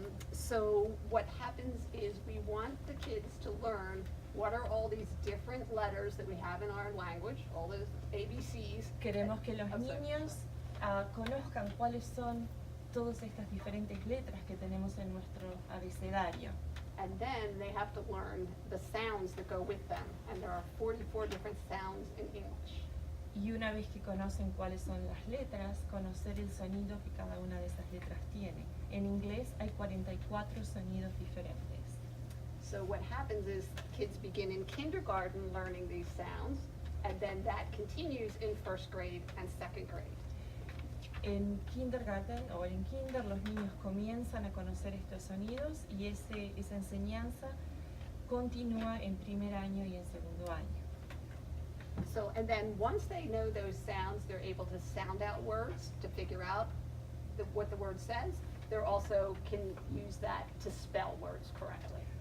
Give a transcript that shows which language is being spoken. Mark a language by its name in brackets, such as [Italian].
[English] So what happens is we want the kids to learn what are all these different letters that we have in our language, all those ABCs. [Spanish] Queremos que los [English] I'm sorry. [Spanish] niños conozcan cuáles son todas estas diferentes letras que tenemos en nuestro abecedario. [English] And then they have to learn the sounds that go with them. And there are 44 different sounds in English. [Spanish] Y una vez que conocen cuáles son las letras, conocer el sonido que cada una de esas letras tiene. En inglés hay 44 sonidos diferentes. [English] So what happens is kids begin in kindergarten learning these sounds, and then that continues in first grade and second grade. [Spanish] En kindergarten o en kinder los niños comienzan a conocer estos sonidos y esa enseñanza continúa en primer año y en segundo año. [English] So, and then once they know those sounds, they're able to sound out words to figure out what the word says. They're also can use that to spell words correctly.